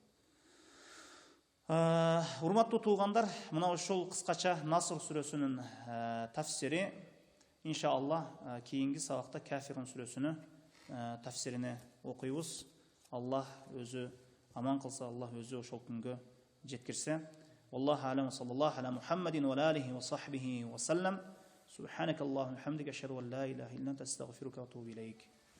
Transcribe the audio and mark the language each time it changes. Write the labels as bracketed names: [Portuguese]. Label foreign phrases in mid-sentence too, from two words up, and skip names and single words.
[Kyrgyz] Урматтуу туугандар, мына ушул кыскача Наср сүрөсүнүн тафсири, иншааллах кийинки сабакта Кафирун сүрөсүнүн тафсирине окуйбуз. Аллах өзү аман кылса, Аллах өзү ошол күнгө жеткирсе. [Arabic] الله أعلم صلى الله على محمد وآله وصحبه وسلم. سبحانك اللهم وبحمدك أشهد أن لا إله إلا أنت أستغفرك وأتوب إليك.